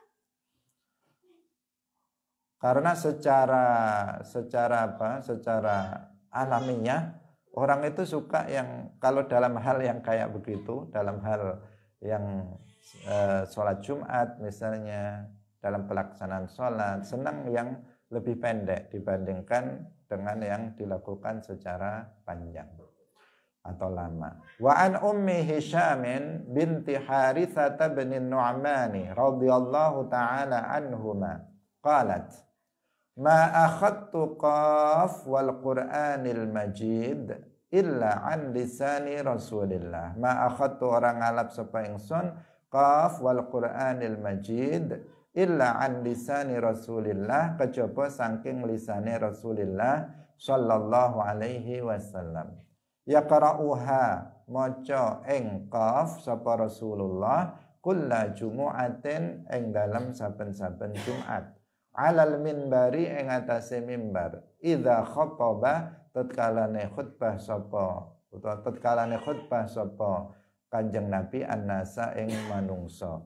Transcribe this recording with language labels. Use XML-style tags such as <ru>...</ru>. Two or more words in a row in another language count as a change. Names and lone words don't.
<id>Karena secara alamiah orang itu suka yang kalau dalam hal yang kayak begitu, dalam hal yang sholat Jumat misalnya, dalam pelaksanaan sholat, senang yang lebih pendek dibandingkan dengan yang dilakukan secara panjang atau lama.</id> <ar>وعن أم هشام بنت حارثة بن نعمان رضي الله تعالى عنهما قالت ما أخذت ق والقرآن المجيد إلا عن لسان رسول الله. ما أخذت</ar> <jv>orang ngalap sapa ingsun</jv> <ar>ق والقرآن المجيد إلا عن لسان رسول الله,</ar> <jv>kejaba saking lisane Rasulillah</jv> <ar>صلى الله عليه وسلم.</ar> <jv>Yaqra'uha maca ing qaf sapa Rasulullah</jv> <ar>كل جمعة</ar> <jv>ing dalam saben-saben Jumat.</jv> <ar>على المنبر</ar> <jv>ing atase mimbar</jv> <ar>إذا خطب</ar> <jv>tatkalane khutbah sapa utawa tatkalane khutbah sapa Kanjeng Nabi annasa ing manungsa.</jv>